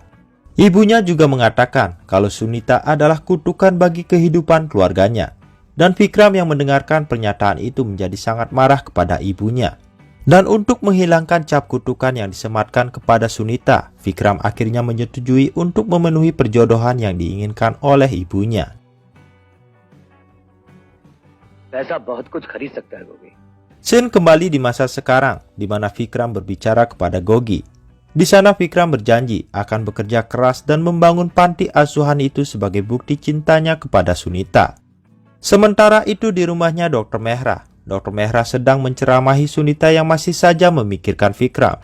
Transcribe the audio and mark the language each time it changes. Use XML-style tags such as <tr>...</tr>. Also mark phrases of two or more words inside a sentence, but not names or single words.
<id>Ibunya juga mengatakan kalau Sunita adalah kutukan bagi kehidupan keluarganya. Dan Vikram yang mendengarkan pernyataan itu menjadi sangat marah kepada ibunya. Dan untuk menghilangkan cap kutukan yang disematkan kepada Sunita, Vikram akhirnya menyetujui untuk memenuhi perjodohan yang diinginkan oleh ibunya.</id> <hi>पैसा बहुत कुछ खरीद सकता है गोगी.</hi> <id>Scene kembali di masa sekarang, di mana Vikram berbicara kepada Gogi. Di sana Vikram berjanji akan bekerja keras dan membangun panti asuhan itu sebagai bukti cintanya kepada Sunita. Sementara itu di rumahnya Dr. Mehra. Dr. Mehra sedang menceramahi Sunita yang masih saja memikirkan Vikram.</id>